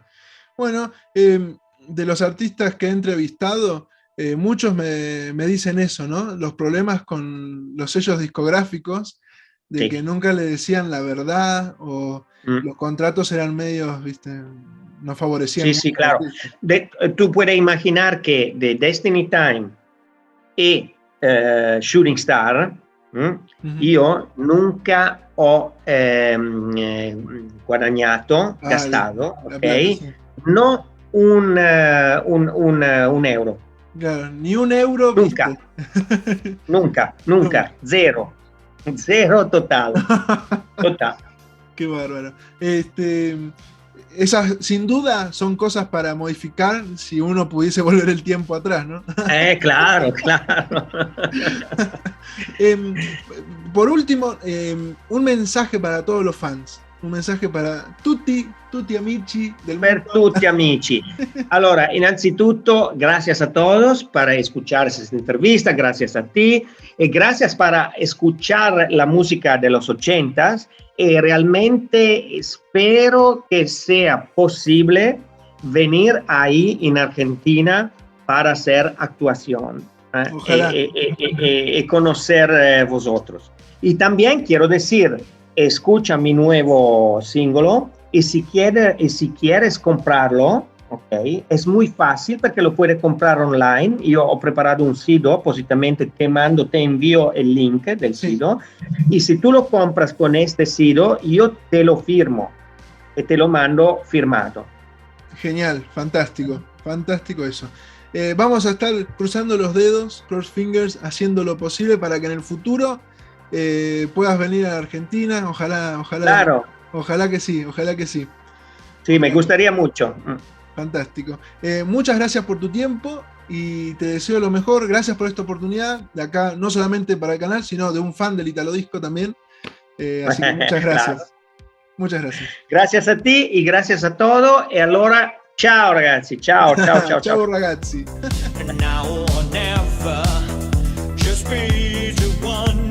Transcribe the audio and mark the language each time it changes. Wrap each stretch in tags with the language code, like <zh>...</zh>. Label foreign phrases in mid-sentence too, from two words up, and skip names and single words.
<es>Bueno, de los artistas que he entrevistado, muchos me dicen eso, ¿no? Los problemas con los sellos discográficos, de que nunca le decían la verdad o los contratos eran medios, ¿viste? No favorecían. Sí, claro. Tú puedes imaginar que de Destiny Time y Shooting Star,</es> <it>io nunca ho guadagnato, gastato, ok?</it> <es>Plata, No un euro. Claro, ni un euro. Nunca, cero total. Qué bárbaro. Esas, sin duda, son cosas para modificar si uno pudiese volver el tiempo atrás, ¿no? Claro. Por último, un mensaje para todos los fans. Un mensaje para</es> <it>tutti amici del per</it> <es>mundo.</es> <it>tutti amici. Allora, innanzitutto,</it> <es>gracias a todos para escuchar esta entrevista, gracias a ti, y gracias para escuchar la música de los 80s. Y realmente espero que sea posible venir ahí en Argentina para hacer actuación y conocer vosotros. Y también quiero decir, escucha mi nuevo singolo y si quieres comprarlo, okay, es muy fácil porque lo puedes comprar online.</es> <it>Yo ho preparato un sito appositamente,</it> <es>te envío el link del sito y si tú lo compras con este sito, yo te lo firmo y te lo mando firmado. Genial, fantástico eso. Vamos a estar cruzando los dedos,</es> <en>cross fingers,</en> <es>haciendo lo posible para que en el futuro puedas venir a Argentina. Ojalá. Claro. Ojalá que sí. Sí, me gustaría mucho. Fantástico. Muchas gracias por tu tiempo y te deseo lo mejor. Gracias por esta oportunidad de acá, no solamente para el canal, sino de un fan del Italo Disco también. Así que muchas gracias. Claro. Muchas gracias. Gracias a ti y gracias a todo.</es> <it>E allora, ciao ragazzi. Ciao. Ciao ragazzi.</it> <en>Now or never, just be the one.</en>